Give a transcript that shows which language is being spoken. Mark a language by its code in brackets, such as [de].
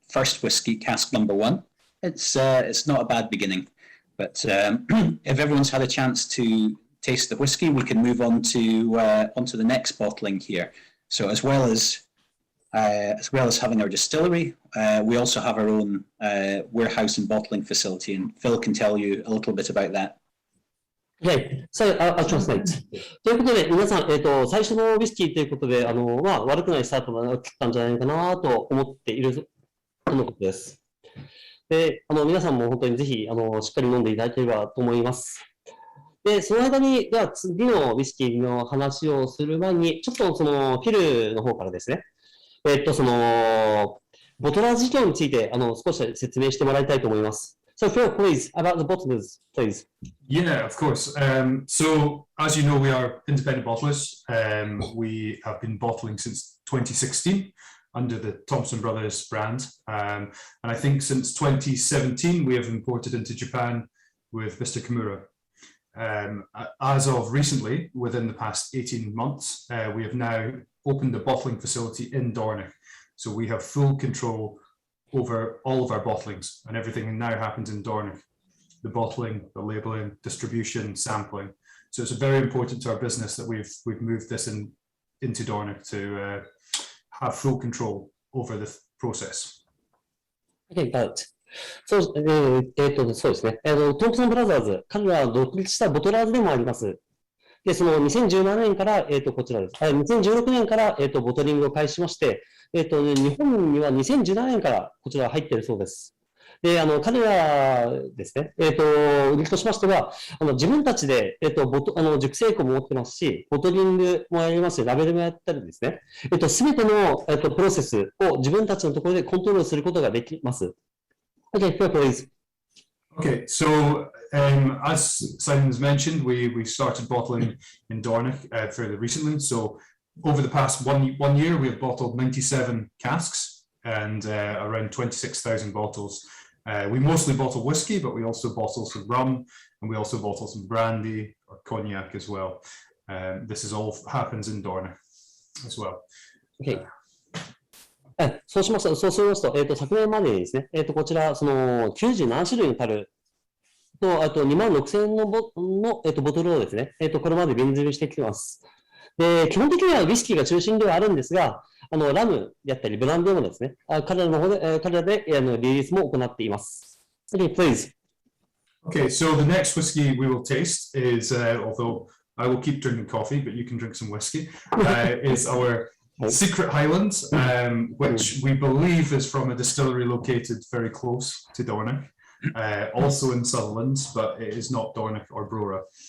[en] first whiskey, cask number 1. It's not a bad beginning, but if everyone's had a chance to taste the whiskey, we can move on to onto the next bottling here. So as well as having our distillery, we also have our own warehouse and bottling facility, and Phil can tell you a little bit about that. Okay, so I'll translate. [ja] ということで、皆さん、最初のウイスキーということで、悪くないスタートが切ったんじゃないかなと思っているとのことです。で、皆さんも本当にぜひ、しっかり飲んでいただければと思います。で、その間に、では次のウイスキーの話をする前に、ちょっとそのフィルの方からですね、その、ボトラー事業について、少し説明してもらいたいと思います。 [en] So Phil, please, about the bottlers, please. Yeah, of course. So as you know, we are independent bottlers. We have been bottling since 2016 under the Thompson Brothers brand. And I think since 2017, we have imported into Japan with Mr. Kimura. As of recently, within the past 18 months, we have now opened a bottling facility in Dornoch. So we have full control over all of our bottlings, and everything now happens in Dornoch. The bottling, the labeling, distribution, sampling. So it's very important to our business that we've moved this into Dornoch to have full control over the process. Okay, got it. [ja] そうですね。トンプソンブラザーズ、彼らは独立したボトラーズでもあります。で、その2017年から、こちらです。2016年から、ボトリングを開始しまして、日本には2017年からこちら入っているそうです。で、彼らですね、売りとしましては、自分たちで、熟成庫も持ってますし、ボトリングもやりますし、ラベルもやったりですね、すべての、プロセスを自分たちのところでコントロールすることができます。 [en] Okay, please. Okay, so as Simon's mentioned, we started bottling in Dornoch fairly recently. So over the past one year, we have bottled 97 casks and around 26,000 bottles. We mostly bottle whiskey, but we also bottle some rum, and we also bottle some brandy or cognac as well. This is all happens in Dornoch as well. Okay. [ja] そうしますと、昨年までにですね、こちら、その97種類の樽と、あと26,000のボトルをですね、これまで瓶詰めしてきてます。で、基本的にはウイスキーが中心ではあるんですが、ラムであったり、ブランドもですね、彼らでリリースも行っています。 [en] Okay, please. Okay, so the next whiskey we will taste is, although I will keep drinking coffee, but you can drink some whiskey, is our Secret Highlands, which we believe is from a distillery located very close to Dornoch, also in Sutherland, but it is not Dornoch or Brora.